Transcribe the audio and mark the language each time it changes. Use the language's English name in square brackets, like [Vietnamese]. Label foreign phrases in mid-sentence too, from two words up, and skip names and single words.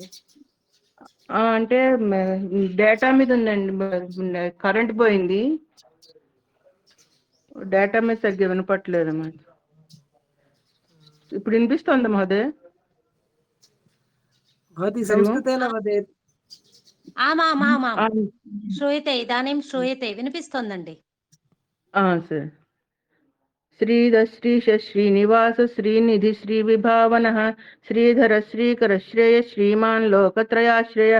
[Telugu] అంటే డేటా మీద ఉందండి కరెంట్ పోయింది డేటా మీద సరిగ్గా వినపట్లేదు అన్నమాట ఇప్పుడు వినిపిస్తోంది మహోదయ [Sanskrit] भवती संस्कृतेन वदेत् आमामामां श्रूयते इदानीं श्रूयते विनिपिस्तोंदंडि సరే श्रीधश्रीश श्रीनिवास श्रीनिधि श्रीविभावनः श्रीधर श्रीकर श्रेय श्रीमान् लोकत्रयाश्रयः